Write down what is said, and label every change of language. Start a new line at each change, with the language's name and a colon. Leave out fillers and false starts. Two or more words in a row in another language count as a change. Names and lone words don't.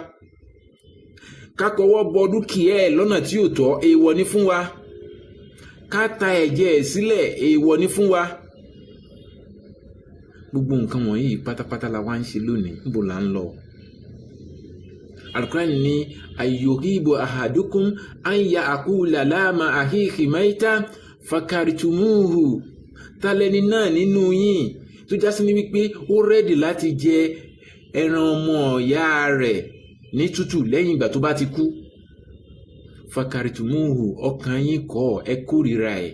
Yoruba: Ká kọwọ́ bọ dúkìá ẹ̀ lọ́nà tí ò tọ́, èèwọ̀ ni fún wa. Ká ta ẹ̀jẹ̀ ẹ̀ sílẹ̀, èèwọ̀ ni fún wa. Gbogbo nǹkan wọ̀nyí pátápátá la wá ń ṣe lónìí, níbo là ń lọ?
Arabic: Al-Qur'an ní أيحب أحدكم أن يأكل لحم أخيه ميتا فكرهتموه. Talẹ́ni náà nínú yín tó jásí ní wípé ó rẹ́dì láti jẹ ẹran ọmọ ìyá rẹ̀ ní tútù lẹ́yìn ìgbà tó bá ti kú. Fakartumuhu, ọkàn yín kọ̀, ẹ kórìíra ẹ̀.